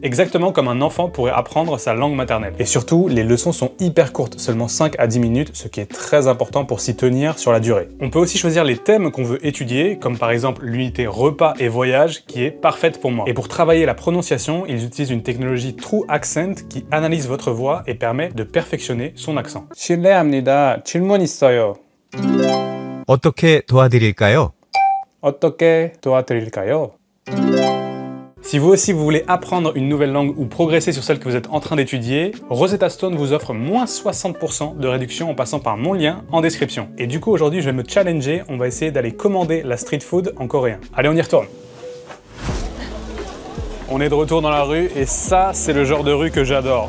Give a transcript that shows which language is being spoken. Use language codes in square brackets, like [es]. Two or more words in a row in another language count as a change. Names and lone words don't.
[fr] Exactement comme un enfant pourrait apprendre sa langue maternelle. Et surtout, les leçons sont hyper courtes, seulement 5 à 10 minutes, ce qui est très important pour s'y tenir sur la durée. On peut aussi choisir les thèmes qu'on veut étudier, comme par exemple l'unité repas et voyage, qui est parfaite pour moi. Et pour travailler la prononciation, ils utilisent une technologie True Accent qui analyse votre voix et permet de perfectionner son accent. [ko] 실례합니다. 질문 있어요. 어떻게 도와드릴까요? 어떻게 도와드릴까요? [fr] Si vous aussi vous voulez apprendre une nouvelle langue ou progresser sur celle que vous êtes en train d'étudier, Rosetta Stone vous offre moins 60% de réduction en passant par mon lien en description. Et du coup aujourd'hui je vais me challenger, on va essayer d'aller commander la [en] street food [fr] en coréen. Allez, on y retourne. On est de retour dans la rue et ça, c'est le genre de rue que j'adore.